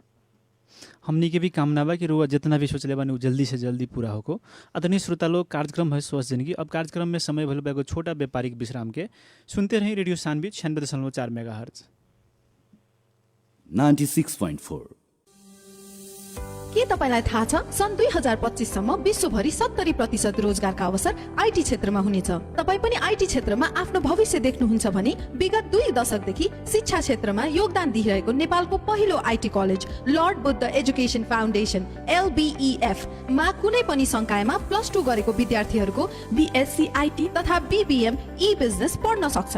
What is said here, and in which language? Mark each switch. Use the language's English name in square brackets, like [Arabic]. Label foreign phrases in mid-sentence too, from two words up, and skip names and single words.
[Bhojpuri] हमनी के भी कामना बा कि रुआ जितना भी सोचले बानी वो जल्दी से जल्दी पूरा होको। आदरणीय श्रोता लोग, कार्यक्रम है स्वस्थ जिंदगी। अब कार्यक्रम में समय भइल बा एगो छोटा व्यापारिक विश्राम के। सुनते रही रेडियो सानवी 96.4 मेगाहर्ट्ज 96.4। [Nepali] के तपाईलाई थाहा छ सन् 2025 सम्म विश्वभरि 70% रोजगारका अवसर आईटी क्षेत्रमा हुनेछ। तपाई पनि आईटी क्षेत्रमा आफ्नो भविष्य देख्नुहुन्छ भने विगत 2 दशकदेखि शिक्षा क्षेत्रमा योगदान दिइरहेको नेपालको पहिलो आईटी कलेज लर्ड बुद्ध एजुकेसन फाउन्डेसन LBEF मा कुनै पनि संकायमा +2 गरेको विद्यार्थीहरूको BSc आईटी तथा BBM ई बिजनेस पढ्न सक्छन्।